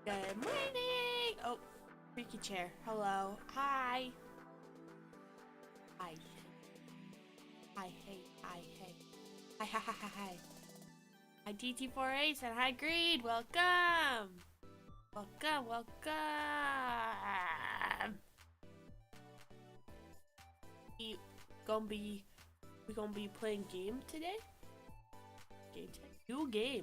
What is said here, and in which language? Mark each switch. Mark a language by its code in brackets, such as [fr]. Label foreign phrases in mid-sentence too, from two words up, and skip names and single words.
[en] Good morning! Oh, creaky chair. Hello. Hi. Hi. Hi, hey, hi, hey. Hi, hi, hi, hi, hi. Hi, TT4Ace and hi, Greed. Welcome. Welcome, welcome. We gonna be playing game today? New game.